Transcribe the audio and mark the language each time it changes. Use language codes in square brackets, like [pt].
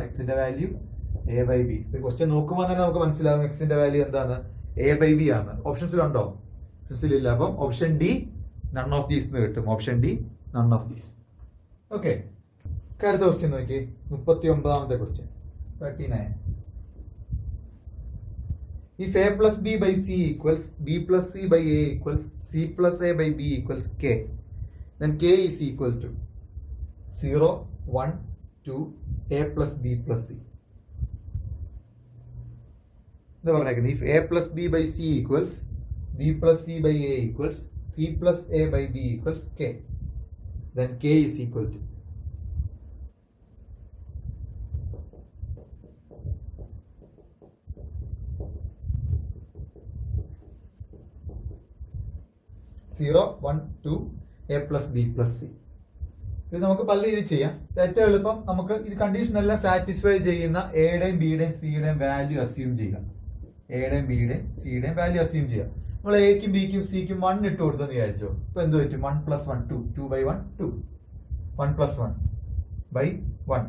[ml] എക്സിന്റെ value A by B. Question നോക്കുമ്പോൾ തന്നെ നമുക്ക് മനസ്സിലാവും എക്സിന്റെ വാല്യൂ എന്താണ്? എ ബൈ ബി ആണ്. ഓപ്ഷൻസിലുണ്ടോ? ഓപ്ഷൻസിലില്ല. അപ്പം option D [en] none of these [ml] എന്ന് കിട്ടും. Option D none of these. Okay, അടുത്ത ക്വസ്റ്റ്യൻ നോക്കി, 39ാമത്തെ question, 39. [en] If a plus b by c equals b plus c by a equals c plus a by b equals k, then k is equal to 0, 1, 2, a plus b plus c. [ml] എന്താ പറഞ്ഞേക്കുന്നത്? [en] If a plus b by c equals b plus c by a equals c plus a by b equals k, then k is equal to 0, 1, 2, a plus b plus c. [ml] ഇത് നമുക്ക് പല രീതിയിൽ ചെയ്യാം. ഏറ്റവും എളുപ്പം നമുക്ക് ഇത് കണ്ടീഷൻ എല്ലാം സാറ്റിസ്ഫൈ ചെയ്യുന്ന എയുടെയും ബിയുടെയും സിയുടെയും വാല്യൂ അസ്യൂം ചെയ്യുക. എയുടെയും ബിയുടെയും സിയുടെയും വാല്യൂ അസ്യൂം ചെയ്യുക. നമ്മൾ എക്കും ബിക്കും സിക്കും 1 ഇട്ട് കൊടുത്തെന്ന് വിചാരിച്ചോ. ഇപ്പൊ എന്ത് പറ്റും? 1 + 1 2, 2 by 1 2, 1 + 1 by 1.